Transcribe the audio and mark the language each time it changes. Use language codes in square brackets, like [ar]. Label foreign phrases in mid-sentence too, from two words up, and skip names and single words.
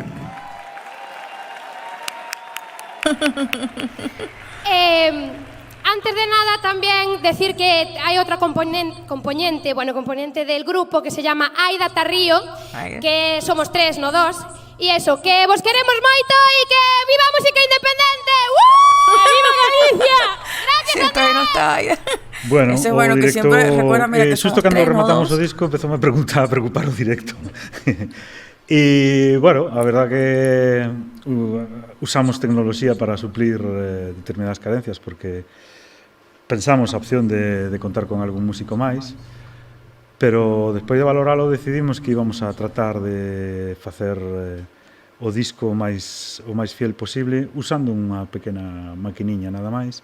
[es] Antes de nada, también decir que hay otra componente del grupo que se llama Aida Tarrío, que somos 3, no 2. [gl] Y eso, que vos queremos moito y que viva a música independente. [es] ¡Viva Galicia! Gracias a todos. No está ahí. Bueno, ese es bueno, que siempre recuerda, mira, que [gl] xusto [es] somos [gl] cando [es] tres, no [gl] rematamos [es] dos. [gl] o disco empezoume a preocupar o directo. E, bueno, a verdad que usamos tecnoloxía para suplir determinadas carencias, porque pensamos a opción de contar con algún músico máis, pero despois de valoralo decidimos que íbamos a tratar de facer o disco o máis fiel posible usando unha pequena maquiniña nada máis.